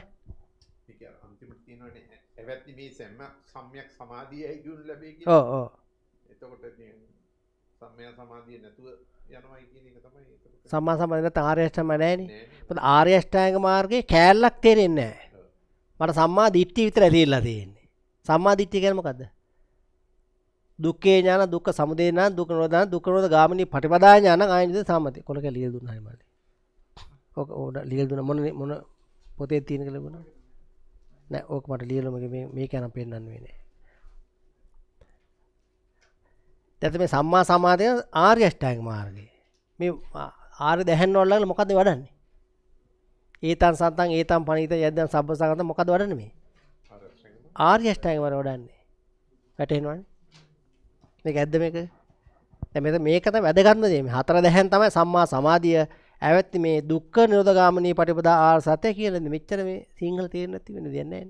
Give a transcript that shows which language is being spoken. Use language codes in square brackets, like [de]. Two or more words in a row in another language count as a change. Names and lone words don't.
[si] ඒක අන්තිමට තියෙනවනේ එවැත්නි මේ සම්‍යක් සමාධියයි කියනු ලැබේ කියලා. ඔව්. එතකොට සම්මා සමාධිය නැතුව යනවා කියන එක තමයි එතකොට. සම්මා සමාධිය නැත්නම් ආර්ය අෂ්ටාංග නැහැනේ. මොකද ආර්ය අෂ්ටාංග මාර්ගයේ කෑල්ලක් තේරෙන්නේ නැහැ. මට සම්මා දිට්ඨිය විතරයි තේරිලා තියෙන්නේ. සම්මා දිට්ඨිය කියන්නේ මොකද්ද? [pi] දුක්ඛේ ඥාන, දුක්ඛ සමුදය ඥාන, දුක්ඛ නිරෝධ ඥාන, දුක්ඛ නිරෝධ ගාමිනී පටිපදා ඥාන ආයනිද සම්මතය. [si] කොලක ලියලා දුන්නා හැමෝටම. ඔක ලියලා දුන්න මොන පොතේ තියෙන කියලා බලන්න. නෑ ඕක මට ලියලා මේක යන පෙන්නන්න වෙන්නේ. දැන් මේ සම්මා සමාධිය ආර්ය අෂ්ටාංග මාර්ගය. මේ ආර්ය දහයන් වල මොකද්ද වඩන්නේ? [pi] ඒතං සන්තං ඒතං පණීත යද්දං සබ්බ සංගත [si] මොකද්ද වඩන්නේ මේ? ආර්ය අෂ්ටාංග මාර්ගය වඩන්නේ. වැටෙනවනේ. මේක ඇද්ද මේක? දැන් මේක තමයි වැදගත්ම දේ. මේ හතර දහයන් තමයි සම්මා සමාධිය. ඇවැත්ති මේ [pi] දුක්ඛ නිරෝධගාමිනී පටිපදා [si] ආර්ය සත්‍ය කියලා මෙච්චර මේ සිංහල තේරෙන්නේ නැති වෙන දෙයක් නැහැ නේ.